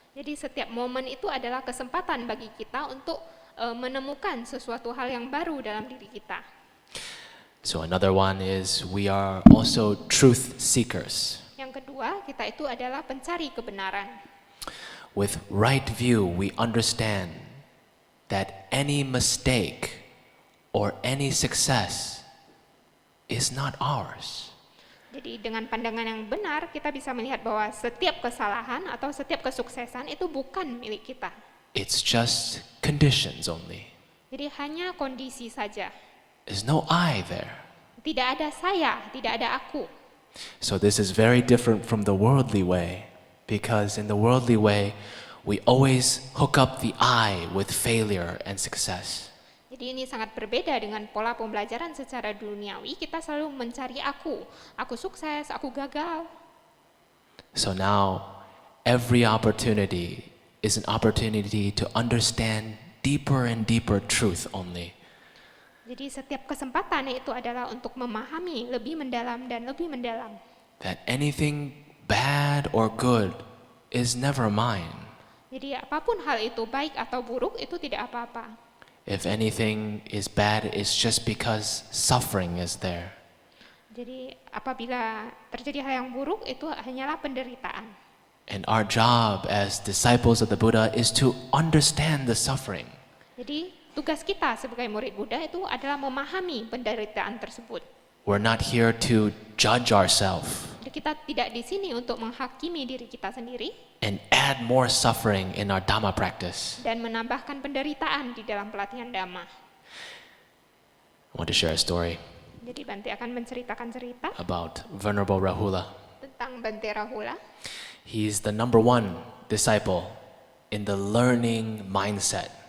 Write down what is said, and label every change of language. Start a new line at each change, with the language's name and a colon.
Indonesian: Jadi setiap momen itu adalah kesempatan bagi kita untuk menemukan sesuatu hal yang baru dalam diri kita.
English: So another one is we are also truth seekers.
Indonesian: Yang kedua, kita itu adalah pencari kebenaran.
English: With right view, we understand that any mistake or any success is not ours.
Indonesian: Jadi dengan pandangan yang benar, kita bisa melihat bahwa setiap kesalahan atau setiap kesuksesan itu bukan milik kita.
English: It's just conditions only.
Indonesian: Jadi hanya kondisi saja.
English: There's no I there.
Indonesian: Tidak ada saya, tidak ada aku.
English: So this is very different from the worldly way, because in the worldly way, we always hook up the I with failure and success.
Indonesian: Jadi ini sangat berbeda dengan pola pembelajaran secara duniawi, kita selalu mencari aku sukses, aku gagal.
English: So now, every opportunity is an opportunity to understand deeper and deeper truth only.
Indonesian: Jadi setiap kesempatan itu adalah untuk memahami lebih mendalam dan lebih mendalam.
English: That anything bad or good is never mine.
Indonesian: Jadi apapun hal itu, baik atau buruk, itu tidak apa-apa.
English: If anything is bad, it's just because suffering is there.
Indonesian: Jadi apabila terjadi hal yang buruk, itu hanyalah penderitaan.
English: And our job as disciples of the Buddha is to understand the suffering.
Indonesian: Jadi tugas kita sebagai murid Buddha itu adalah memahami penderitaan tersebut.
English: We're not here to judge ourselves
Indonesian: Jadi kita tidak di sini untuk menghakimi diri kita sendiri
English: and add more suffering in our Dhamma practice.
Indonesian: dan menambahkan penderitaan di dalam pelatihan Dhamma.
English: I want to share a story
Indonesian: Jadi Bante akan menceritakan cerita
English: about Venerable Rahula.
Indonesian: tentang Bante Rahula.
English: He's the number one disciple in the learning mindset.